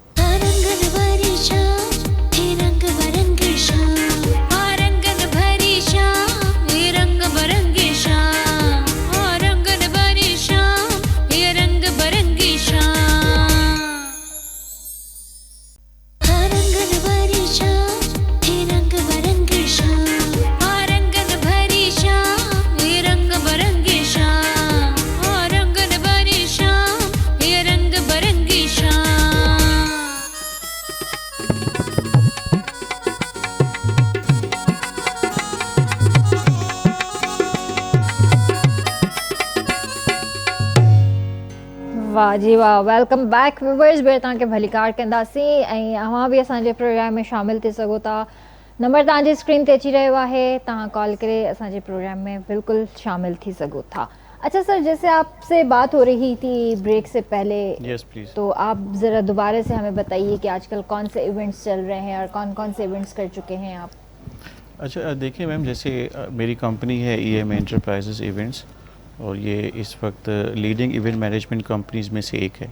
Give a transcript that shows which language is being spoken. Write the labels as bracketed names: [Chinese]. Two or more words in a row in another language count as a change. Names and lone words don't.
[Hindi] आरंगन भरी शाम हे रंग बरंगी शाम, आरंगन भरी शाम हे रंग बरंगी शाम, आरंगन भरी शाम हे रंग बरंगी शाम, आरंगन भरी शाम हे रंग बरंगी शाम, आरंगन भरी शाम हे रंग बरंगी शाम, आरंगन भरी शाम हे रंग बरंगी शाम। [Sindhi] वाह जी वाह, [English] welcome back viewers. [Sindhi] बेर तव्हांखे भली कार कंदासीं ऐं अव्हां बि असांजे प्रोग्राम में शामिल थी सघो था। नंबर तव्हांजी स्क्रीन ते अची रहियो आहे, तव्हां कॉल करे असांजे प्रोग्राम में बिल्कुल शामिल थी सघो था। [Hindi] अच्छा सर, जैसे आपसे बात हो रही थी ब्रेक से पहले, [English] yes please. [Hindi] तो आप ज़रा दोबारा से हमें बताइए कि आजकल कौन से इवेंट्स चल रहे हैं और कौन कौन से इवेंट्स कर चुके हैं आप। अच्छा देखिए मैम, जैसे मेरी कंपनी है EM एंटरप्राइजेस इवेंट्स, और ये इस वक्त [English] leading event management companies [Hindi] में से एक है।